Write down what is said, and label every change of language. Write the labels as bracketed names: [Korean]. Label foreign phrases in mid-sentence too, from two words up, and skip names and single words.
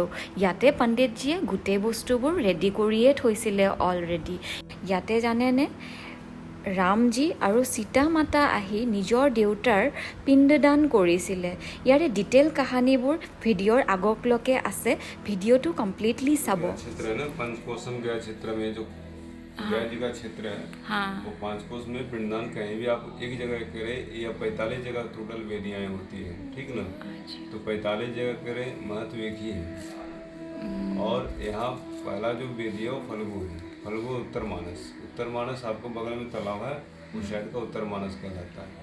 [Assamese] ইয়াতে পণ্ডিতজীয়ে গোটেই বস্তুবোৰ ৰেডি কৰিয়ে থৈছিলে অলৰেডি। ইয়াতে জানেনে, ৰামজী আৰু সীতা মাতা আহি নিজৰ দেউতাৰ পিণ্ডদান কৰিছিলে। ইয়াৰে ডিটেইল কাহানীবোৰ ভিডিঅ'ৰ আগকলৈকে আছে, ভিডিঅ'টো কমপ্লিটলি চাব। [Hindi] गया जी का क्षेत्र है, वो 5 कोस में पिंडदान कहीं भी आप एक जगह करें या 45 जगह टोटल वेदियाँ होती है, ठीक ना। तो 45 जगह करें, महत्व एक ही है। और यहाँ पहला जो वेदी है वो फल्गु है, फल्गु उत्तर मानस आपको बगल में तालाब है, उस साइड का उत्तर मानस कहलाता है।